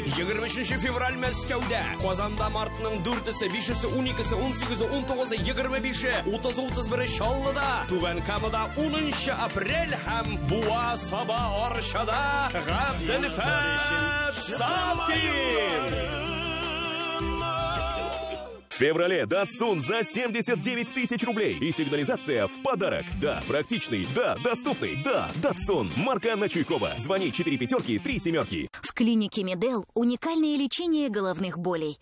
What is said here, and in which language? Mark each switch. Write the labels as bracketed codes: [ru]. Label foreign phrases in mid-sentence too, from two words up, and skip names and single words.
[tt] 23 февраль Мәскәүдә, Казанда мартның 4-се, 5-се, 12-се, 18-се, 19-се, 25-се, 30-31 Чаллыда, Түбән Камада 10 апрель һәм Буа Саба Арчада Абделфат Сафин! [ru] В феврале Datsun за 79 тысяч рублей. И сигнализация в подарок. Да, практичный. Да, доступный. Да, Datsun. Марка на Чуйкова. Звони 4 пятерки 3 семерки. В клинике Медел уникальное лечение головных болей.